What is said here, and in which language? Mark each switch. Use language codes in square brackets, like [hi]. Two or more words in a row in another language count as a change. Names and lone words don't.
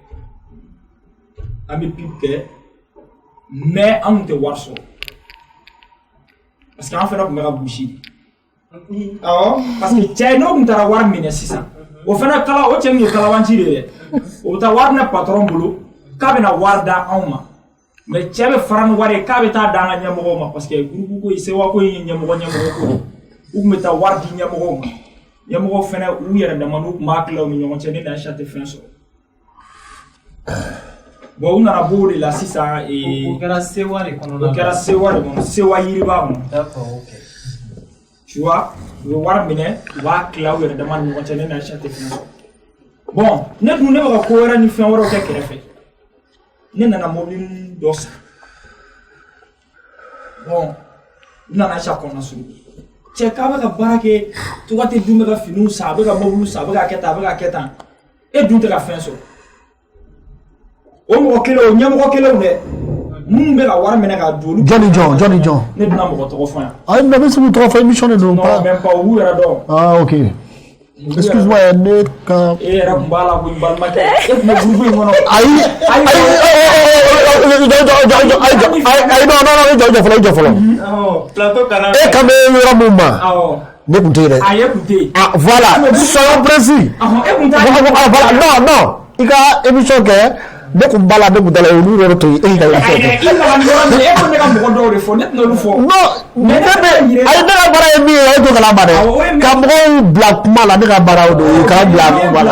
[bm] An bɛ pub kɛ mais an tun tɛ wari sɔrɔ [fr] parce que [bm] an fana tun bɛ ka gosi awɔ [fr] parce que [bm] cɛ n'o tun taara wari minɛ sisan o fana kala o cɛ min ye kalabanci de ye dɛ o bɛ taa wari minɛ patron bolo k'a bɛna wari da anw ma mais cɛ bɛ fara ni wari ye k'a bɛ taa da an ka ɲɛmɔgɔw ma [fr] parce que [bm] groupe ko Sewa ko in ye ɲɛmɔgɔ ko u tun bɛ taa wari di ɲɛmɔgɔw ma ɲɛmɔgɔw fana u yɛrɛ dama n'u tun b'a tila u ni ɲɔgɔn cɛ ne ni Aïcha tɛ fɛn sɔrɔ. [fr] Bon on a beau de la sisan [bm] o kɛra Sewa de kɔnɔ o kɛra Sewa de kɔnɔ Sewa Yiriba kɔnɔ [fr] d'accord ok tu vois [bm] u bɛ wari minɛ u b'a tila u yɛrɛ dama ni ɲɔgɔn cɛ ne ni Aïcha tɛ fɛn sɔrɔ bon ne dun ne bɛ ka ko wɛrɛ ni fɛn wɛrɛw kɛ kɛrɛfɛ ne nana mobili dɔ san bon n nana Aïcha kɔnɔna sugu cɛ k'a bɛ ka baara kɛ Tugate dun bɛ ka finiw san a bɛ ka mobiliw san a bɛ ka kɛ tan a bɛ ka kɛ tan e dun tɛ ka fɛn sɔrɔ. O mɔgɔ kelen o ɲɛmɔgɔ kelenw dɛ minnu bɛ ka wari minɛ ka don olu. Johnny John. Ne duna mɔgɔ tɔgɔ fɔ yan. Ayi mais bɛ se k'u tɔgɔ fɔ émission de don. [fr] Non même pas [bm] u yɛrɛ dɔn. [fr] Ah ok. Excuse-moi [bm] ne ka. E yɛrɛ tun b'a la ko n balimakɛ e tun bɛ groupe in kɔnɔ. Ayi jɔ fɔlɔ. plateau kalan. E kan bɛ yɔrɔ mun ma. Awɔ. Ne kun tɛ yen dɛ. A ye kun tɛ yen. [fr] Ah voilà soyons précis. [bm] E kun t'a. [fr] Voilà non [bm] i ka émission kɛ. Ne kun b'a la ne kun t'a la olu yɔrɔ to yen e ka émission kɛ. I nana ni yɔrɔ min e ko ne ka mɔgɔ dɔw de fɔ ne tɛna olu fɔ. [fr] Non mais [bm] ne ka baara ye min ye e to kalama dɛ. Ka mɔgɔw bila kuma la ne ka baara o don k'an bila kuma la.